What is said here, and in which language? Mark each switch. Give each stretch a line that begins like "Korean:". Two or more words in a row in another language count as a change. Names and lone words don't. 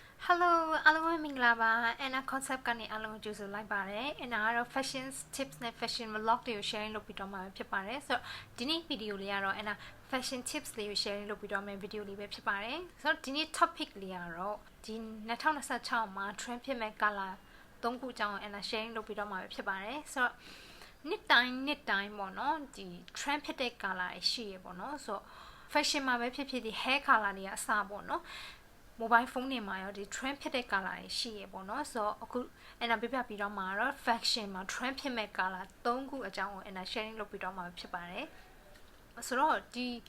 Burmese: Hello အားလုံးပဲမင်္ဂလာပါ Anna concept ကနေအားလုံးကြိုဆိုလိုက်ပါတယ် Anna ကတော့
English: fashion tips
Burmese: နဲ့
English: fashion vlog
Burmese: တွေကို sharing လုပ်ပြီးတော့မှာဖြစ်ပါတယ်ဆိုတော့ဒီနေ့ video လေးကတော့ Anna
English: fashion tips
Burmese: တွေကို sharing လုပ်ပြီးတော့မယ့် video လေးပဲဖြစ်ပါတယ်ဆိုတော့ဒီနေ့ topic လေးကတော့ဒီ 2026မှာ trend ဖြစ်မဲ့ color 3ခုအကြောင်း Anna sharing လုပ်ပြီးတော့မှာဖြစ်ပါတယ်ဆိုတော့နှစ်တိုင်းပေါ့နော်ဒီ trend ဖြစ်တဲ့ color တွေရှိရပေါ့နော်ဆိုတော့ fashion မှာပဲဖြစ်ဖြစ်ဒီ
English: hair color
Burmese: တွေကအစပေါ့နော်
English: mobile phone
Burmese: တွေမှာရောဒီ trend ဖြစ်တဲ့ color တွေရှိရပေါ့နော်ဆိုတော့အခု Anna ပြပြပြီးတော့မှာတော့ fashion မှာ trend ဖြစ်မဲ့ color 3ခုအကြောင်းကို Anna sharing လုပ်ပြီးတော့မှာဖြစ်ပါတယ်ဆိုတော့ဒီ